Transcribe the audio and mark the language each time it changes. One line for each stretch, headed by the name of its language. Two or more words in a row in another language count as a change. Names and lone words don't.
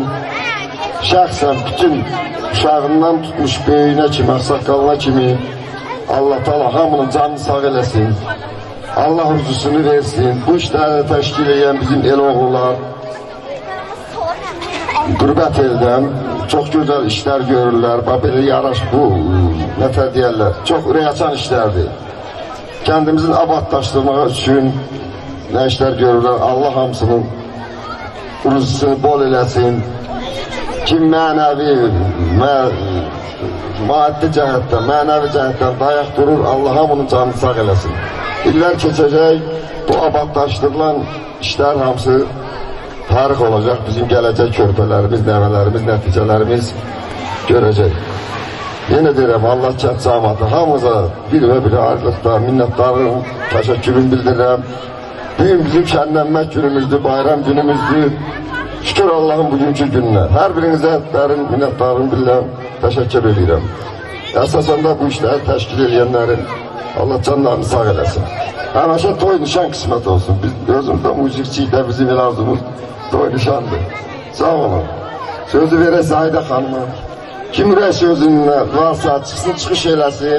Azerbaijani: Şəxsən bütün uşağından tutmuş böyüyünə kimi, ağsaqqalına kimi Allah Taala hamının canını sağ eləsin. Allah huzusunu versin. Bu işləri təşkil edən bizim el oğullar qürbət eldən
Turkish: çok güzel işler görürler.
Azerbaijani: Böyle yaraş bu, nətər deyərlər, çok ürək açan işlerdir.
Turkish: Kendimizin abadlaşdırmağı için ne işler görürler.
Azerbaijani: Allah hamısının rızısını bol eləsin. Kim mənəvi, maddi cəhətdən, mənəvi cəhətdən dayaq durur, Allah hamının canını sağ eləsin. İllər keçəcək, bu abadlaşdırılan işler hamısı tarix olacak. Bizim gələcək körpələrimiz, nəvələrimiz, nəticələrimiz görəcək. Yenə deyirəm, Allah kənd cəmaatı hamımıza bir və bir ayrılıqda minnətdarım, təşəkkürüm bildirirəm. Bugün bizim şənlənmək günümüzdür, bayram günümüzdür.
Turkish: Şükür Allah'ın bugünkü gününe.
Azerbaijani: Her birinize derin minnətdarım bilirəm. təşəkkür edirəm. Əsasən də bu işləri təşkil edənlərin Allah canlarını sağ eləsin. Həmişə toy nişan qismət olsun. Biz özümüzdə müzikçiyik də bizim arzumuz toy nişandır. Sağ olun. Sözü verək Zahidə xanıma. Kim ürək sözünlə varsa çıxsın, çıxış eləsin.